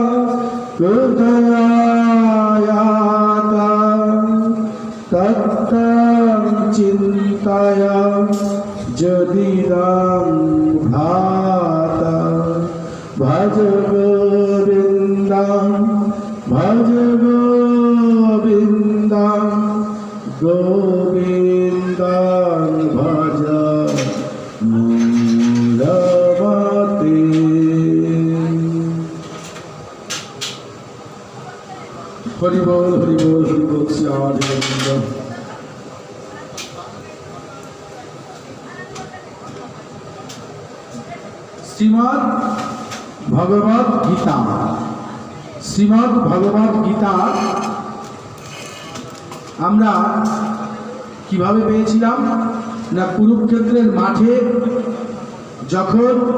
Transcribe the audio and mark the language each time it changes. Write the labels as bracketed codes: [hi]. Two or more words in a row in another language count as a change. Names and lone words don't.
[sa] कुतयायातं तत्तं चिन्तया यदिदं भातं भज गोविन्दं भज गोविन्दं गोविन्दं भज मूढमते। [bn] হরি বোল হরি বোল হরি বোল শ্রী রাধে গোবিন্দ। [sa] श्रीमद् भगवद गीता श्रीमद् भगवद गीता [bn] আমরা কিভাবে পেয়েছিলাম না কুরুক্ষেত্রের মাঠে যখন